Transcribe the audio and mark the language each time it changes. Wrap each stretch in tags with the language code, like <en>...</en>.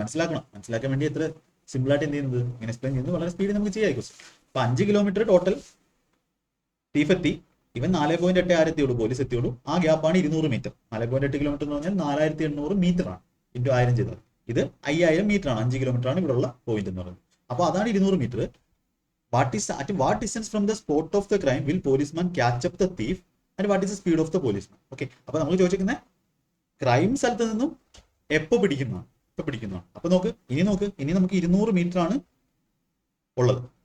<ml>മനസ്സിലാക്കാൻ വേണ്ടി എത്ര സിമ്പിൾ ആയിട്ട് എന്ത് ചെയ്യുന്നത്, ഇങ്ങനെ എക്സ്പ്ലെയിൻ ചെയ്യുന്നത് വളരെ സ്പീഡിൽ നമുക്ക് ചെയ്യാം. അപ്പൊ 5 കിലോമീറ്റർ ടോട്ടൽ തീഫ് എത്തി. ഇവൻ 4.8 എത്തിയുള്ളൂ, പോലീസ് എത്തിയുള്ളൂ. ആ ഗ്യാപ്പാണ് 200 മീറ്റർ. 4.8 കിലോമീറ്റർ എന്ന് പറഞ്ഞാൽ 4800 മീറ്റർ ആണ്. ഇൻറ്റു 1000 ചെയ്തത്. ഇത് 5000 മീറ്റർ ആണ്. 5 കിലോമീറ്റർ ആണ് ഇവിടെ ഉള്ള പോയിന്റ് എന്ന് പറയുന്നത്. അപ്പൊ അതാണ് 200 metre.</ml> <en>At what distance from the spot of the crime will policeman catch up the thief and what is the speed of the policeman?</en> <ml>Okay, അപ്പൊ നമ്മൾ ചോദിച്ചിരിക്കുന്നത് ക്രൈം സ്ഥലത്ത് നിന്നും എപ്പോ പിടിക്കുന്നതാണ്. അപ്പൊ ഇനി നമുക്ക് 200 മീറ്റർ ആണ് ഉള്ളത്.</ml>